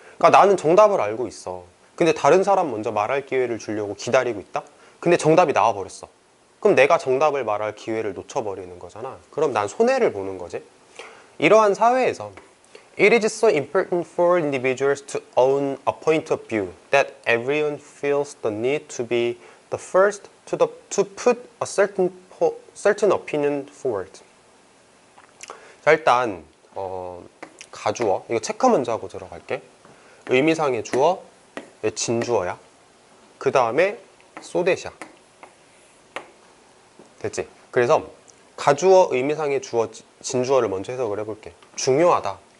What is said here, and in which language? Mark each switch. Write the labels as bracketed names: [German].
[Korean] 그러니까 나는 정답을 알고 있어. 근데 다른 사람 먼저 말할 기회를 주려고 기다리고 있다? 근데 정답이 나와버렸어. 그럼 내가 정답을 말할 기회를 놓쳐버리는 거잖아. 그럼 난 손해를 보는 거지. 이러한 사회에서 [English] It is so important for individuals to own a point of view that everyone feels the need to be the first to put a certain opinion forward. [Korean] 자, 일단 가주어, 이거 체크 먼저 하고 들어갈게. 의미상의 주어, 진주어야. 그 다음에 소댓이야. 됐지? 그래서 가주어, 의미상의 주어, 진주어를 먼저 해석을 해볼게. 중요하다.